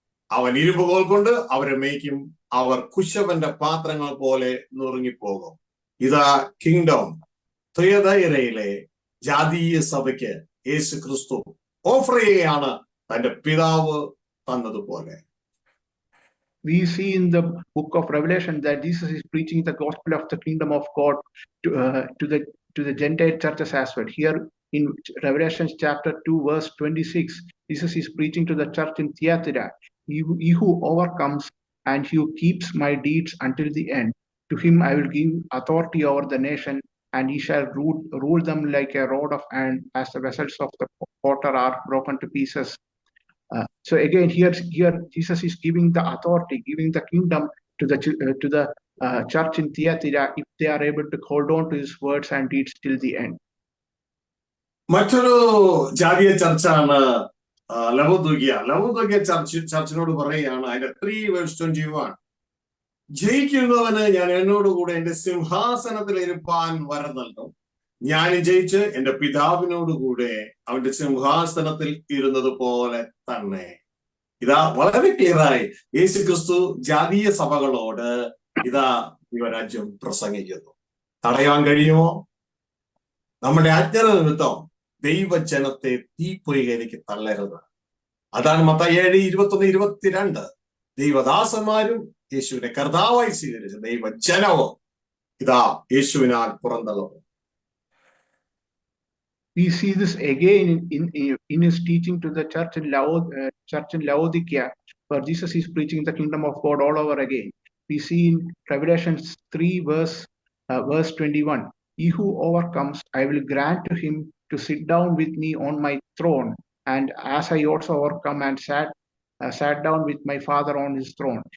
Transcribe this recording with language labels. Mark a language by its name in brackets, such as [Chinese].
[Malayalam] അവൻ ഇരുമ്പുകോൽ കൊണ്ട് അവരെ മേയ്ക്കും. അവർ കുശവന്റെ പാത്രങ്ങൾ പോലെ നുറുങ്ങിപ്പോകും. ഇതാ കിങ്ഡം തുയതൈരയിലെ ജാതീയ സഭയ്ക്ക് യേശു ക്രിസ്തു ഓഫർ ചെയ്യുകയാണ് തന്റെ പിതാവ് തന്നതുപോലെ. [English] We see in the book of Revelation that Jesus is preaching the gospel of the kingdom of God to the Gentile churches as well. Here in Revelation chapter 2 verse 26, Jesus is preaching to the church in Thyatira. He who overcomes and he who keeps my deeds until the end, to him I will give authority over the nation, and he shall rule them like a rod of iron, as the vessels of the potter are broken to pieces. So again, here Jesus is giving the authority, giving the kingdom to the church in Thyatira, if they are able to hold on to his words and deeds till the end. [Malayalam] മറ്റൊരു ജാതീയ ചർച്ചാണ് ലവോദിക്യ ചർച്ചിനോട് പറയുകയാണ്. അതിന്റെ 3:21, ജയിക്കുന്നവന് ഞാൻ എന്നോടുകൂടെ എന്റെ സിംഹാസനത്തിൽ ഇരുപ്പാൻ വരം നൽകും. ഞാൻ ജയിച്ച് എന്റെ പിതാവിനോടുകൂടെ അവന്റെ സിംഹാസനത്തിൽ ഇരുന്നത് പോലെ തന്നെ. ഇതാ വളരെ ക്ലിയറായി യേശു ക്രിസ്തു ജാതീയ സഭകളോട് ഇതാ ദൈവരാജ്യം പ്രസംഗിക്കുന്നു. തടയാൻ കഴിയുമോ? നമ്മുടെ അജ്ഞത നിമിത്തം ദൈവജനത്തെ തീപ്പൊയ്കയിലേക്ക് തള്ളരുത്. അതാണ് മത്തായി 7:21-22. ദൈവദാസന്മാരും യേശുവിനെ കർത്താവായി സ്വീകരിച്ച ദൈവജനവും ഇതാ യേശുവിനാൽ പുറന്തള്ളും. [English] We see this again in his teaching to the church in Laodicea, where Jesus is preaching the kingdom of God all over again. We see in Revelation 3 verse 21, he who overcomes, I will grant to him to sit down with me on my throne, and as I also overcome and sat down with my Father on his throne.